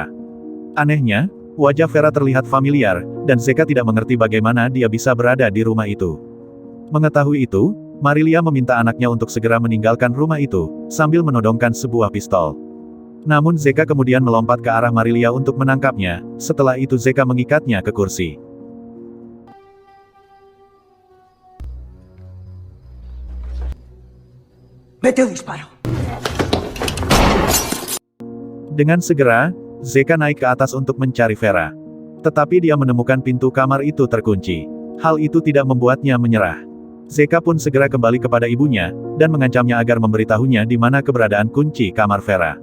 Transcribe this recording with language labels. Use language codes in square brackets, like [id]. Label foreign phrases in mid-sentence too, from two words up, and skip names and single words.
[id] Anehnya, wajah Vera terlihat familiar, dan Zeka tidak mengerti bagaimana dia bisa berada di rumah itu. Mengetahui itu, Marilia meminta anaknya untuk segera meninggalkan rumah itu, sambil menodongkan sebuah pistol. Namun Zeka kemudian melompat ke arah Marilia untuk menangkapnya, setelah itu Zeka mengikatnya ke kursi. [es] Mete un disparo. [id] Dengan segera, Zeka naik ke atas untuk mencari Vera. Tetapi dia menemukan pintu kamar itu terkunci. Hal itu tidak membuatnya menyerah. Zeka pun segera kembali kepada ibunya, dan mengancamnya agar memberitahunya di mana keberadaan kunci kamar Vera.